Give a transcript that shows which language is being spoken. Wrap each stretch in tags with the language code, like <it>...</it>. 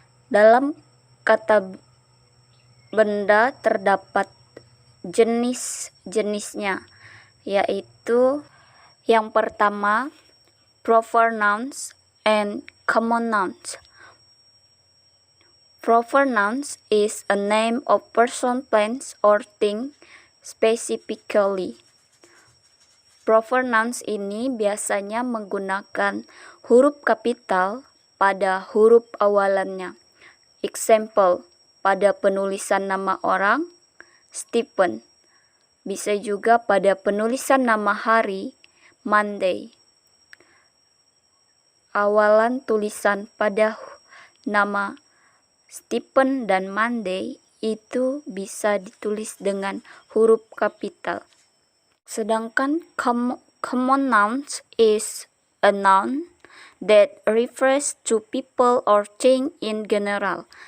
<id>Dalam kata benda terdapat jenis-jenisnya, yaitu yang pertama,</id> <en>proper nouns and common nouns. Proper nouns is a name of person, place, or thing specifically.</en> <id>Proper nouns ini biasanya menggunakan huruf kapital pada huruf awalannya. Example, pada penulisan nama orang, Stephen. Bisa juga pada penulisan nama hari, Monday. Awalan tulisan pada nama Stephen dan Monday itu bisa ditulis dengan huruf kapital. Sedangkan</id> <en>common nouns is a noun that refers to people or thing in general.</en>